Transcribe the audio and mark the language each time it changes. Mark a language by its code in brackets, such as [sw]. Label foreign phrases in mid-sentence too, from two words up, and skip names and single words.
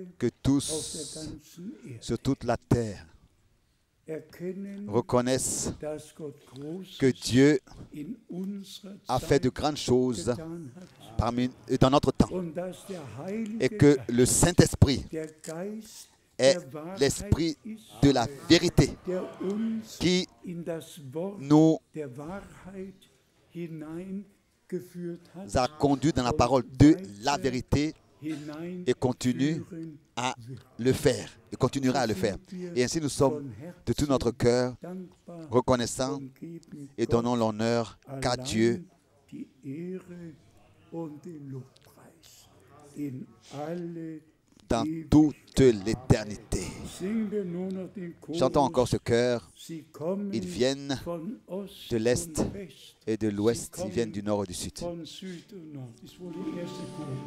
[fr] que [de] auf der [fr] tous, [de] ganzen Erde [fr] sur toute la terre, [de] erkennen, [fr] reconnaissent [de] dass Gott Großes [fr] que Dieu [de] in unserer [fr] a fait de [de] Zeit [fr] grandes choses [de] getan hat [fr] dans notre temps. [de] und dass der Heilige [fr] Et que [de] Geist, [fr] le Saint-Esprit [de] der Geist [fr] est [de] der Wahrheit [fr] l'esprit [de] ist, [fr] de la vérité [de] der uns [fr] qui [de] in das Wort [fr] nous [de] der Wahrheit hineingeführt hat, [fr] a conduits dans la parole de la vérité [de] hinein [fr] et continue à le faire et continuera à le faire. Et ainsi nous sommes de tout notre cœur [de] dankbar [fr] reconnaissants [de] und geben [fr] et donnons l'honneur qu'à [de] allein [fr] Dieu [de] die Ehre und den Lobpreis in alle [fr] dans toute l'éternité. [de] Singen wir nur noch den Chorus. [fr] Chantons encore ce chœur. [de] Sie kommen [fr] Ils viennent [de] von Ost [fr] de l'Est [de] und West, [fr] et de l'Ouest, ils viennent du Nord et du Sud. [de] von Süd und Nord. Das ist wohl der erste Chorus.